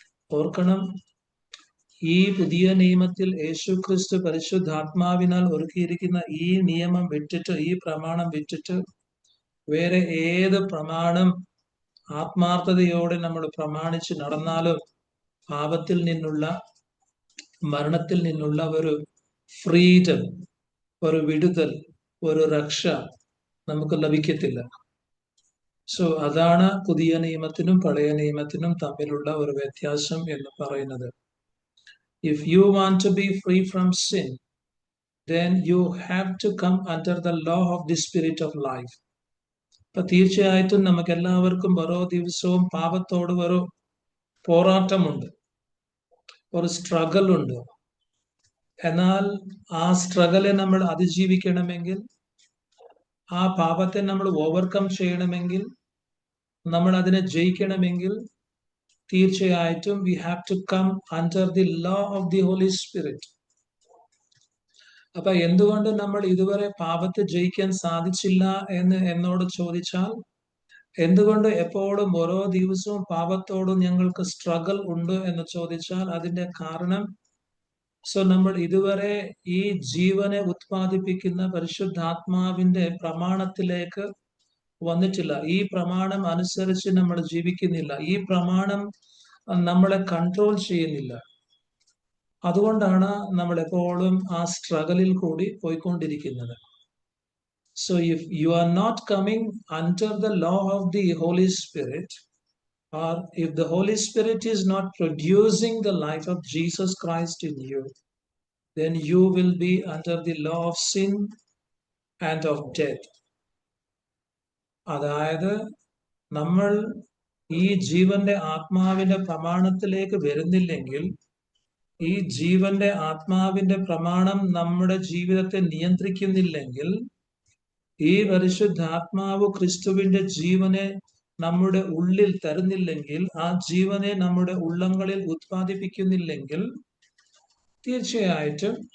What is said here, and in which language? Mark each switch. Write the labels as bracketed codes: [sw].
[ml] ഓർക്കണം, ഈ പുതിയ നിയമത്തിൽ യേശു ക്രിസ്തു പരിശുദ്ധാത്മാവിനാൽ ഒരുക്കിയിരിക്കുന്ന ഈ നിയമം വിട്ടിട്ട്, ഈ പ്രമാണം വിട്ടിട്ട് വേറെ ഏത് പ്രമാണം ആത്മാർത്ഥതയോടെ നമ്മൾ പ്രമാണിച്ച് നടന്നാലും പാപത്തിൽ നിന്നുള്ള, മരണത്തിൽ നിന്നുള്ള ഒരു ഫ്രീഡം, ഒരു വിടുതൽ, ഒരു രക്ഷ നമുക്ക് ലഭിക്കത്തില്ല. അതാണ് പുതിയ നിയമത്തിനും പഴയ നിയമത്തിനും തമ്മിലുള്ള ഒരു വ്യത്യാസം എന്ന് പറയുന്നത്. [en] If you want to be free from sin, then you have to come under the law of the spirit of life. [ml] തീർച്ചയായിട്ടും നമുക്ക് എല്ലാവർക്കും ഓരോ ദിവസവും പാപത്തോട് ഒരു പോരാട്ടമുണ്ട്, ഒരു സ്ട്രഗിൾ ഉണ്ട്. എന്നാൽ ആ സ്ട്രഗിളെ നമ്മൾ അതിജീവിക്കണമെങ്കിൽ, ആ പാപത്തെ നമ്മൾ ഓവർകം ചെയ്യണമെങ്കിൽ, നമ്മൾ അതിനെ ജയിക്കണമെങ്കിൽ തീർച്ചയായിട്ടും [en] we have to come under the law of the Holy Spirit. [ml] എന്തുകൊണ്ട് നമ്മൾ ഇതുവരെ പാപത്തെ ജയിക്കാൻ സാധിച്ചില്ല എന്നോട് ചോദിച്ചാൽ, എന്തുകൊണ്ട് എപ്പോഴും ഓരോ ദിവസവും പാപത്തോടും ഞങ്ങൾക്ക് സ്ട്രഗിൾ ഉണ്ട് എന്ന് ചോദിച്ചാൽ, അതിന്റെ കാരണം നമ്മൾ ഇതുവരെ ഈ ജീവനെ ഉത്പാദിപ്പിക്കുന്ന പരിശുദ്ധാത്മാവിന്റെ പ്രമാണത്തിലേക്ക് വന്നിട്ടില്ല. ഈ പ്രമാണം അനുസരിച്ച് നമ്മൾ ജീവിക്കുന്നില്ല. ഈ പ്രമാണം നമ്മളെ കൺട്രോൾ ചെയ്യുന്നില്ല. അതുകൊണ്ടാണ് നമ്മൾ എപ്പോഴും ആ സ്ട്രഗിളിൽ കൂടി പോയിക്കൊണ്ടിരിക്കുന്നത്. [en] if you are not coming under the law of the Holy Spirit, or if the Holy Spirit is not producing the life of Jesus Christ in you, then you will be under the law of sin and of death. [ml] അതായത് നമ്മൾ ഈ ജീവന്റെ ആത്മാവിന്റെ പ്രമാണത്തിലേക്ക് വരുന്നില്ലെങ്കിൽ, ഈ ജീവന്റെ ആത്മാവിന്റെ പ്രമാണം നമ്മുടെ ജീവിതത്തെ നിയന്ത്രിക്കുന്നില്ലെങ്കിൽ, ഈ പരിശുദ്ധാത്മാവ് ക്രിസ്തുവിന്റെ ജീവനെ നമ്മുടെ ഉള്ളിൽ തരുന്നില്ലെങ്കിൽ, ആ ജീവനെ നമ്മുടെ ഉള്ളങ്ങളിൽ ഉത്പാദിപ്പിക്കുന്നില്ലെങ്കിൽ, തീർച്ചയായിട്ടും